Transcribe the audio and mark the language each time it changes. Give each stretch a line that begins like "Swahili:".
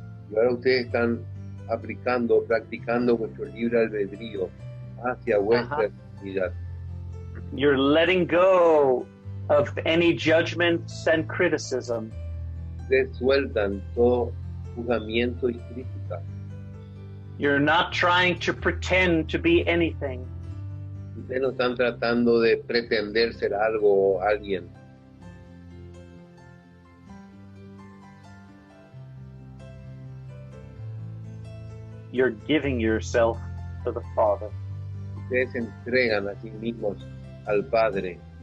Spanish: Y ahora ustedes están practicando vuestro libre albedrío hacia vuestra divinidad.
English: You're letting go of any judgments and criticism.
Spanish: Ustedes sueltan todo juzgamiento y crítica.
English: You're not trying to pretend to be anything.
Spanish: Ustedes no están tratando de pretender ser algo o alguien.
English: You're giving yourself to the Father.
Spanish: Ustedes se entregan a sí mismos al Padre.